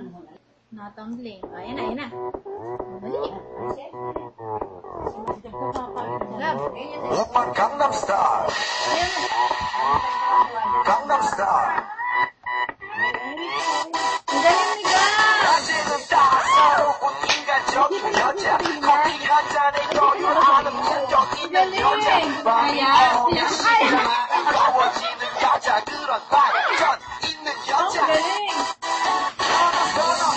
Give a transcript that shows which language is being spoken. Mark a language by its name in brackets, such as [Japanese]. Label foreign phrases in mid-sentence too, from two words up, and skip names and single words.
[Filipino] Natumbling. Ayan na, ayan na. Dali. Love. Oppan Gangnam Style. Gangnam Style. Ang galing ni Gab. [Korean] 낮에는 따사로운 인간적인 여자. 커피 한 잔에 여유하는 품격 있는 여자. 밤이 오면 시끄러워지는 여자. 그런 반전 있는 여자. 선호해.